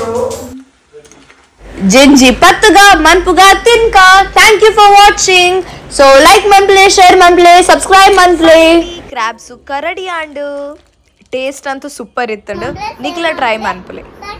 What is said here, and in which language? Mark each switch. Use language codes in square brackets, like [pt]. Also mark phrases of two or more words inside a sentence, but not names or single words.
[tcy] ಜಂಜಿ ಪತ್ತುಗ ಮನ್ಪುಗ ತಿನ್ಕ [en] thank you for watching so [tcy] ಲೈಕ್ ಮನ್ಪ್ಲೆ ಶೇರ್ ಮನ್ಪ್ಲೆ ಸಬ್ಸ್ಕ್ರೈಬ್ ಮನ್ಪ್ಲೆ ಕ್ರಾಬ್ ಸುಕ್ಕ ರೆಡಿ ಆಂಡು ಟೇಸ್ಟ್ ಅಂತೂ ಸೂಪರ್ ಇತ್ತಂಡು ನಿಕ್ಲ ಟ್ರೈ ಮನ್ಪ್ಲೆ